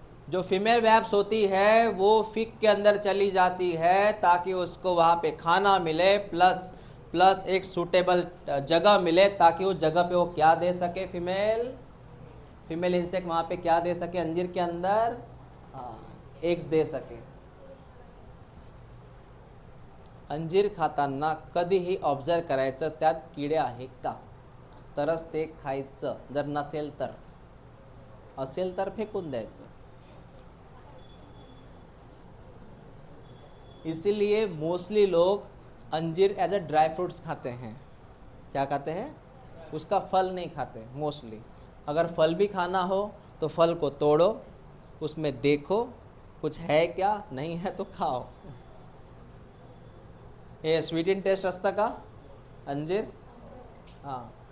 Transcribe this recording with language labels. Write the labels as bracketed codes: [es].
[hi] जो female webs होती है वो फिग के अंदर चली जाती है ताकि उसको वहाँ पे खाना मिले, प्लस एक सूटेबल जगह मिले, ताकि उस जगह पे वो क्या दे सके? फीमेल इंसेक्ट वहाँ पे क्या दे सके? अंजीर के अंदर एग्स दे सके। [mr] अंजीर खाताना कधीही ऑब्झर्व करायचं त्यात किडे आहे का, तरच ते खायचं, जर नसेल तर, असेल तर फेकून द्यायचं। [hi] इसीलिए मोस्टली लोग अंजीर [en] as a dry fruits [hi] खाते हैं। क्या खाते हैं? उसका फल नहीं खाते मोस्टली। अगर फल भी खाना हो तो फल को तोड़ो, उसमें देखो कुछ है क्या, नहीं है तो खाओ। [mr] हे [en] sweet in taste [mr] असतं का अंजीर? हां,